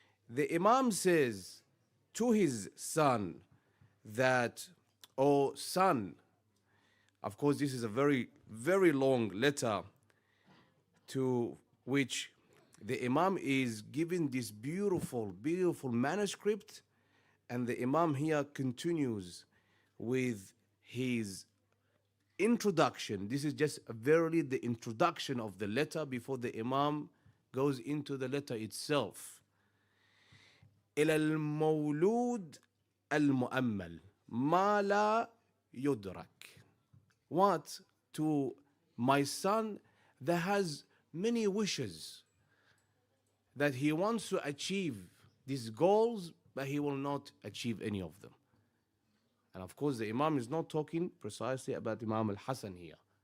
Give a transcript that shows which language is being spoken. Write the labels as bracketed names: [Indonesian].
[English] The Imam says to his son that, "Oh son," of course this is a very, very long letter to which the Imam is giving this beautiful manuscript, and the Imam here continues with his introduction. This is just verily the introduction of the letter before the Imam goes into the letter itself. [Arabic] إلى المولود المؤمل ما لا يدرك. [English] What? To my son that has many wishes, that he wants to achieve these goals, but he will not achieve any of them. And of course, the Imam is not talking precisely about Imam al-Hasan here.